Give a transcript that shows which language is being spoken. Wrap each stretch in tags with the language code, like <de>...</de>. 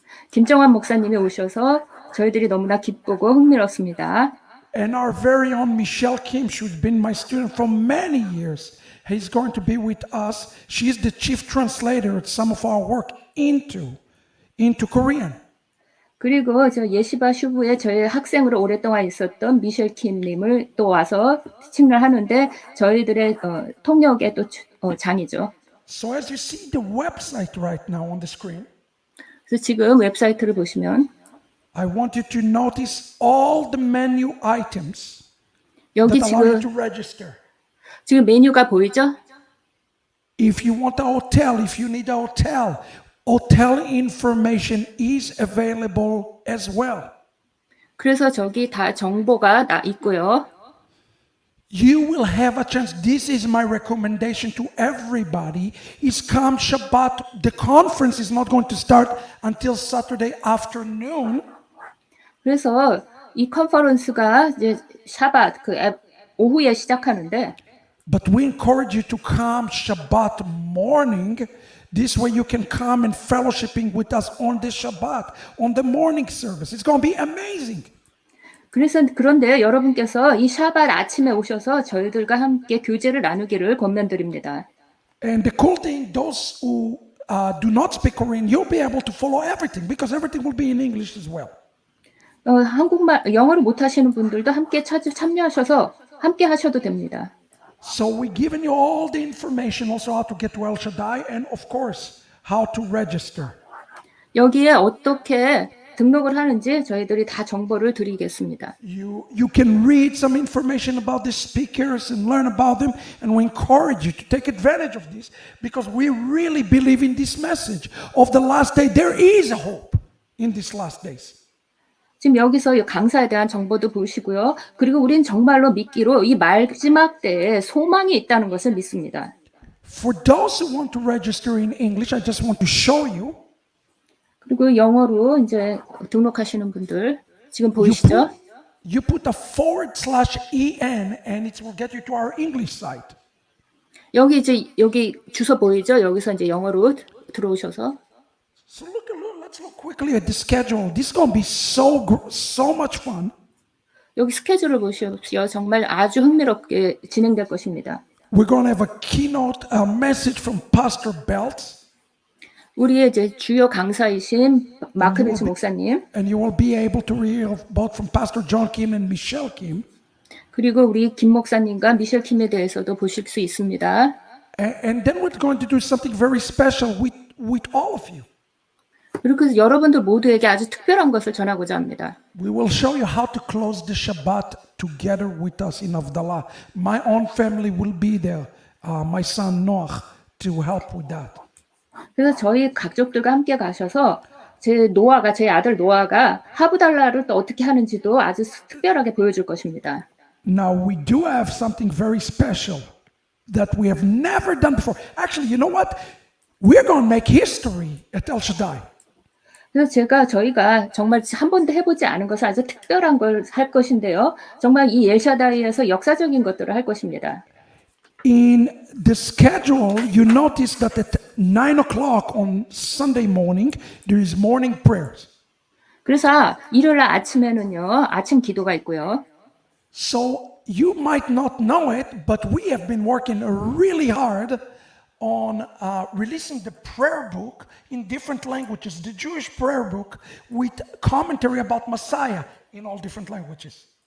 <ko>김정환 목사님이 오셔서 저희들이 너무나 기쁘고 흥미롭습니다.</ko> <en>And our very own Michelle Kim, who's been my student for many years, he's going to be with us. She is the chief translator of some of our work into Korean.</en> <ko>그리고 저 예시바 슈브에 저희 학생으로 오랫동안 있었던 미셸 킴님을 또 와서 티칭을 하는데 저희들의 통역의 또 장이죠.</ko> <en>So as you see the website right now on the screen,</en> <ko>그래서 지금 웹사이트를 보시면</ko> <en>I want you to notice all the menu items</en> <ko>여기</ko> <en>that allow you to register.</en> <ko>지금 메뉴가 보이죠?</ko> <en>If you want a hotel, if you need a hotel information is available as well.</en> <ko>그래서 저기 다 정보가 있고요.</ko> <en>You will have a chance. This is my recommendation to everybody. Is come Shabbat. The conference is not going to start until Saturday afternoon.</en> <ko>그래서 이 컨퍼런스가 이제 샤밧 오후에 시작하는데</ko> <en>But we encourage you to come Shabbat morning. This way you can come and fellowshipping with us on the Shabbat, on the morning service. It's going to be amazing.</en> <ko>그런데 여러분께서 이 샤밧 아침에 오셔서 저희들과 함께 교제를 나누기를 권면드립니다.</ko> <en>And the cool thing, those who do not speak Korean, you'll be able to follow everything because everything will be in English as well.</en> <ko>영어를 못하시는 분들도 함께 참여하셔서 함께 하셔도 됩니다.</ko> <en>So we've given you all the information also how to get to El Shaddai and of course how to register.</en> <ko>여기에 어떻게 등록을 하는지 저희들이 다 정보를 드리겠습니다.</ko> <en>You can read some information about the speakers and learn about them, and we encourage you to take advantage of this because we really believe in this message of the last day. There is a hope in these last days.</en> <ko>지금 여기서 이 강사에 대한 정보도 보시고요. 그리고 우린 정말로 믿기로 이 마지막 때에 소망이 있다는 것을 믿습니다.</ko> <en>For those who want to register in English, I just want to show you.</en> <ko>그리고 영어로 이제 등록하시는 분들 지금 보이시죠?</ko> <en>You put a /en and it will get you to our English site.</en> <ko>여기 주소 보이죠? 여기서 이제 영어로 들어오셔서.</ko> <en>So let's look quickly at the schedule. This is going to be so much fun.</en> <ko>여기 스케줄을 보십시오. 정말 아주 흥미롭게 진행될 것입니다.</ko> <en>We're going to have a keynote message from Pastor Belt.</en> <ko>우리의 이제 주요 강사이신 마크 벨츠 목사님.</ko> <en>And you will be able to read both from Pastor John Kim and Michelle Kim.</en> <ko>그리고 우리 김 목사님과 미셸 킴에 대해서도 보실 수 있습니다.</ko> <en>And then we're going to do something very special with all of you.</en> <ko>그리고 여러분들 모두에게 아주 특별한 것을 전하고자 합니다.</ko> <en>We will show you how to close the Shabbat together with us in Avdalah. My own family will be there. My son Noach to help with that.</en> <ko>그래서 저희 가족들과 함께 가셔서 제 아들 노아가 하브달라를 또 어떻게 하는지도 아주 특별하게 보여줄 것입니다.</ko> <en>Now we do have something very special that we have never done before. Actually, you know what? We're going to make history at El Shaddai.</en> <ko>그래서 저희가 정말 한 번도 해보지 않은 것을 아주 특별한 걸 할 것인데요. 정말 이 엘샤다이에서 역사적인 것들을 할 것입니다.</ko> <en>In the schedule, you notice that at 9 o'clock on Sunday morning, there is morning prayers.</en> <ko>그래서 일요일 아침에는요, 아침 기도가 있고요.</ko> <en>So you might not know it, but we have been working really hard on releasing the prayer book in different languages, the Jewish prayer book with commentary about Messiah in all different languages.</en>